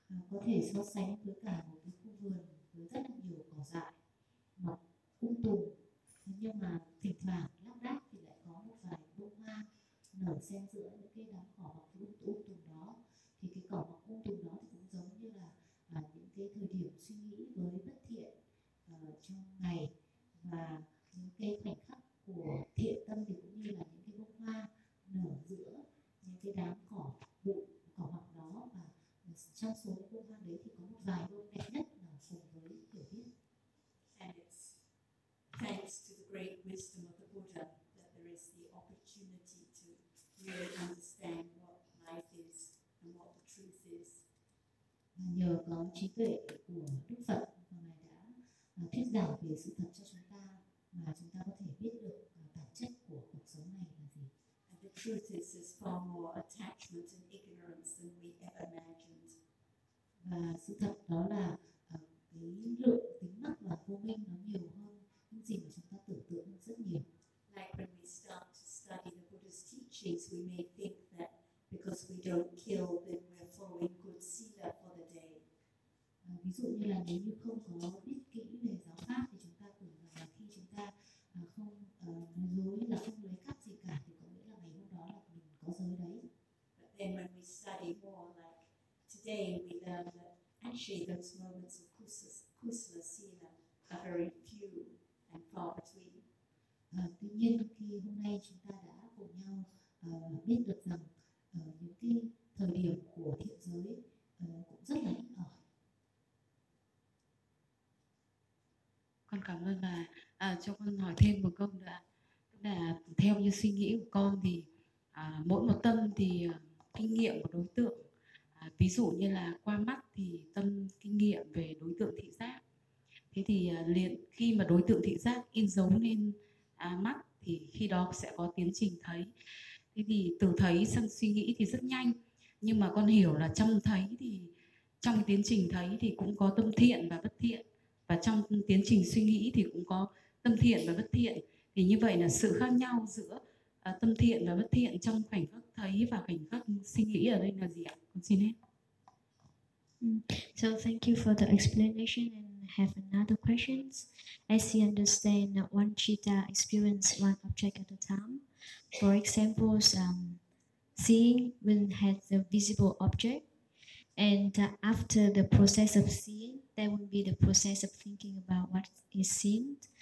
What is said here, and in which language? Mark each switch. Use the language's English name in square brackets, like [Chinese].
[Vietnamese] Có thể so sánh với cả một cái khu vườn với rất nhiều cỏ dại mọc um tùm, nhưng mà thỉnh thoảng lác đác thì lại có một vài bông hoa nở xen giữa những cái đám cỏ mọc um tùm đó. Thì cái cỏ mọc um tùm đó thì cũng giống như là những cái thời điểm suy nghĩ với bất thiện trong ngày, và những cái khoảnh khắc của thiện tâm thì cũng như là những cái bông hoa nở giữa những cái đám cỏ bụi cỏ mọc đó, và trong số những bông hoa đấy thì có một vài bông đẹp nhất là cùng với hiểu biết. [English] And it's thanks to the great wisdom of the Buddha that there is the opportunity to really understand what life is and what the truth is. [Vietnamese] Nhờ có trí tuệ của Đức Phật mà Ngài đã thuyết giảng về sự thật cho chúng ta, mà chúng ta có thể biết được bản chất của cuộc sống này là gì. [English] And the truth is there's far more attachment and ignorance than we ever imagined. [Vietnamese] Và sự thật đó là cái lượng tính mắc và vô minh nó nhiều hơn những gì mà chúng ta tưởng tượng rất nhiều. [English] Like when we start to study the Buddha's teachings, we may think that because we don't kill, then we're following good sila for the day. [Vietnamese] Ví dụ như là nếu như không có biết kỹ về giáo pháp thì chúng ta tưởng rằng là khi chúng ta không nói dối, là không lấy cắp gì cả, thì có nghĩa là ngày hôm đó là mình có giới đấy. [English] But then when we study more, like today, we learn that actually those moments of kusala sila are very few and far between. [Vietnamese] Tuy nhiên khi hôm nay chúng ta đã cùng nhau biết được rằng những cái thời điểm của thiện giới cũng rất là ít ỏi. Con cảm ơn bà. Cho con hỏi thêm một câu nữa. Là theo như suy nghĩ của con thì mỗi một tâm thì kinh nghiệm của đối tượng, ví dụ như là qua mắt thì tâm kinh nghiệm về đối tượng thị giác. Thế thì liền khi mà đối tượng thị giác in dấu lên mắt thì khi đó sẽ có tiến trình thấy. Thế thì từ thấy sang suy nghĩ thì rất nhanh, nhưng mà con hiểu là trong thấy thì trong tiến trình thấy thì cũng có tâm thiện và bất thiện, và trong tiến trình suy nghĩ thì cũng có tâm thiện và bất thiện. Thì như vậy là sự khác nhau giữa tâm thiện và bất thiện trong khoảnh khắc thấy và khoảnh khắc suy nghĩ ở đây là gì ạ? Con xin hết. [English] So thank you for the explanation, and have another questions. As you understand, one citta experience one object at a time. For example, seeing when has the visible object, and after the process of seeing, there will be the process of thinking about what is seen.